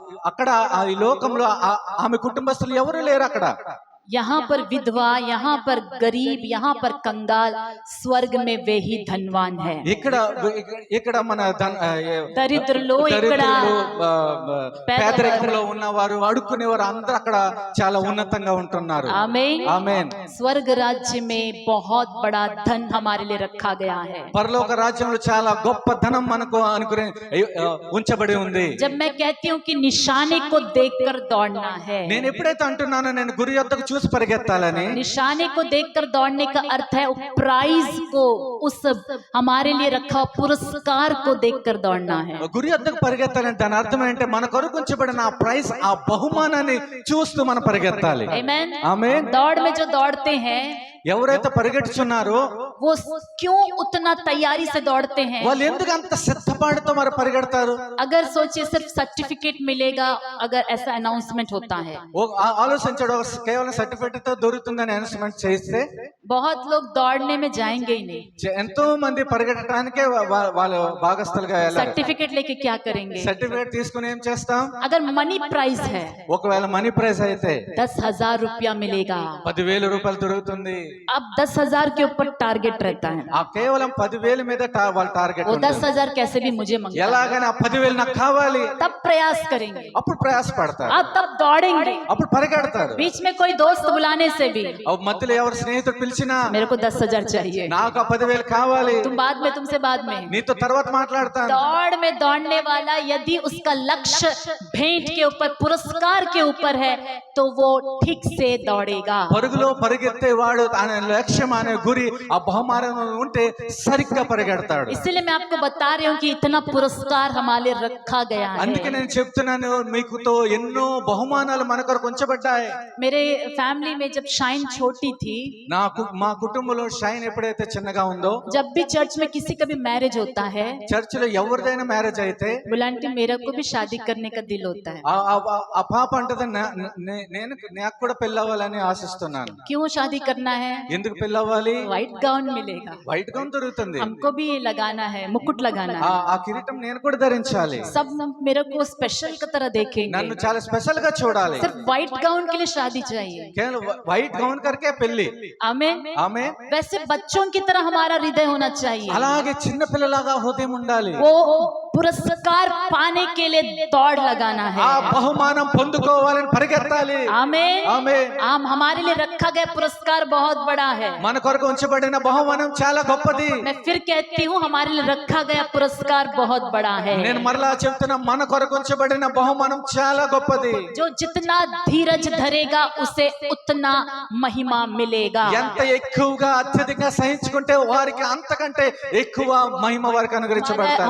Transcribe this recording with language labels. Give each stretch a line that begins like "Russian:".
Telugu: అక్కడ ఈ లోకంలో ఆమె కుటుంబస్తులు ఎవరు లేరు అక్కడ.
Hindi: यहाँ पर विधवा, यहाँ पर गरीब, यहाँ पर कंगाल, स्वर्ग में वे ही धनवान है।
Telugu: ఇక్కడ ఇక్కడ మన దరిద్రులు, ఇక్కడ పేదరికంలో ఉన్నవారు, అడుక్కునేవారు అందరూ అక్కడ చాలా ఉన్నతంగా ఉంటున్నారు.
Hindi: आमीन
Telugu: ఆమేన్.
Hindi: स्वर्ग राज्य में बहुत बड़ा धन हमारे लिए रखा गया है।
Telugu: పరలోక రాజ్యంలో చాలా గొప్ప ధనం మనకు ఉంచబడి ఉంది.
Hindi: जब मैं कहती हूँ कि निशाने को देखकर दौड़ना है,
Telugu: నేను ఎప్పుడైతే అంటున్నానో నేను గురి యొద్దకు చూసి పరిగెత్తాలని,
Hindi: निशाने को देखकर दौड़ने का अर्थ है प्राइज को, उस हमारे लिए रखा पुरस्कार को देखकर दौड़ना है।
Telugu: గురి యొద్దకు పరిగెత్తాలని దాని అర్థం ఏంటంటే మన కొరకు ఉంచబడిన ఆ ప్రైజ్, ఆ బహుమానాన్ని చూస్తూ మనం పరిగెత్తాలి.
Hindi: आमीन
Telugu: ఆమేన్.
Hindi: दौड़ में जो दौड़ते हैं
Telugu: ఎవరైతే పరిగెట్టుచున్నారో
Hindi: वो क्यों उतना तैयारी से दौड़ते हैं?
Telugu: వాళ్ళు ఎందుకు అంత సిద్ధపాటుతో మరి పరిగెడతారు?
Hindi: अगर सोचिए सिर्फ सर्टिफिकेट मिलेगा, अगर ऐसा अनाउंसमेंट होता है,
Telugu: ఆలోచించడం కేవలం సర్టిఫికెట్ తో దొరుకుతుందని అనౌన్స్మెంట్ చేస్తే
Hindi: बहुत लोग दौड़ने में जाएंगे ही नहीं।
Telugu: ఎంతో మంది పరిగెట్టడానికే వాళ్ళు భాగస్థులుగా వెళ్ళారు.
Hindi: सर्टिफिकेट लेके क्या करेंगे?
Telugu: సర్టిఫికెట్ తీసుకుని ఏం చేస్తాం?
Hindi: अगर मनी प्राइज है,
Telugu: ఒకవేళ మనీ ప్రైజ్ అయితే
Hindi: 10,000 रुपया मिलेगा।
Telugu: 10,000 రూపాయలు దొరుకుతుంది.
Hindi: अब 10,000 के ऊपर टारगेट रहता है।
Telugu: ఆ కేవలం 10,000 మీద వాళ్ళ టార్గెట్.
Hindi: वो 10,000 कैसे भी मुझे मंगा,
Telugu: ఎలాగైనా 10,000 నాకు కావాలి,
Hindi: तब प्रयास करेंगे,
Telugu: అప్పుడు ప్రయాస పడతారు,
Hindi: अब तब दौड़ेंगे।
Telugu: అప్పుడు పరిగెడతారు.
Hindi: बीच में कोई दोस्त बुलाने से भी
Telugu: మధ్యలో ఎవరు స్నేహితుడు పిలిచినా
Hindi: मेरे को 10,000 चाहिए,
Telugu: నాకు 10,000 కావాలి,
Hindi: तुम बाद में, तुमसे बाद में।
Telugu: నీతో తర్వాత మాట్లాడతాను.
Hindi: दौड़ में दौड़ने वाला यदि उसका लक्ष्य भेंट के ऊपर, पुरस्कार के ऊपर है, तो वो ठीक से दौड़ेगा।
Telugu: పరుగులో పరిగెత్తేవాడు తన లక్ష్యం అనే గురి ఆ బహుమానం ఉంటే సరిగ్గా పరిగెడతాడు.
Hindi: इसलिए मैं आपको बता रही हूँ कि इतना पुरस्कार हमारे लिए रखा गया
Telugu: అందుకే
Hindi: है।
Telugu: నేను చెప్తున్నాను, మీకుతో ఎన్నో బహుమానాలు మన కొరకు ఉంచబడ్డాయి.
Hindi: मेरे फैमिली में जब शाइन छोटी थी,
Telugu: మా కుటుంబంలో షైన్ ఎప్పుడైతే చిన్నగా ఉందో,
Hindi: जब भी चर्च में किसी का भी मैरिज होता है,
Telugu: చర్చిలో ఎవరిదైనా మ్యారేజ్ అయితే
Hindi: बुलांटी मेरा को भी शादी करने का दिल होता है।
Telugu: ఆ పాప అంటది నేను నాకు కూడా పెళ్ళవ్వాలని ఆశిస్తున్నాను.
Hindi: क्यों शादी करना है?
Telugu: ఎందుకు పెళ్ళవ్వాలి?
Hindi: व्हाइट गाउन मिलेगा,
Telugu: వైట్ గౌన్ దొరుకుతుంది,
Hindi: हमको भी लगाना है, मुकुट लगाना है,
Telugu: ఆ కిరీటం నేను కూడా ధరించాలి,
Hindi: सब मेरे को स्पेशल की तरह देखेंगे।
Telugu: నన్ను చాలా స్పెషల్ గా చూడాలి.
Hindi: सिर्फ व्हाइट गाउन के लिए शादी चाहिए।
Telugu: కేవలం వైట్ గౌన్ కరికే పెళ్లి.
Hindi: आमीन।
Telugu: ఆమె
Hindi: वैसे बच्चों की तरह हमारा हृदय होना चाहिए।
Telugu: అలాగే చిన్న పిల్లలాగా హృదయం ఉండాలి.
Hindi: वो पुरस्कार पाने के लिए दौड़ लगाना है।
Telugu: ఆ బహుమానం పొందుకోవాలని పరిగెత్తాలి.
Hindi: आमीन।
Telugu: ఆమేన్.
Hindi: हमारे लिए रखा गया पुरस्कार बहुत बड़ा है।
Telugu: మన కొరకు ఉంచబడిన బహుమానం చాలా గొప్పది.
Hindi: मैं फिर कहती हूँ, हमारे लिए रखा गया पुरस्कार बहुत बड़ा है।
Telugu: నేను మరలా చెప్తున్నా, మన కొరకు ఉంచబడిన బహుమానం చాలా గొప్పది.
Hindi: जो जितना धीरज धरेगा उसे उतना महिमा मिलेगा।
Telugu: ఎంత ఎక్కువగా అత్యధికంగా సహించుకుంటే వారికి అంతకంటే ఎక్కువ మహిమ వారికి అనుగ్రహించబడతాయి.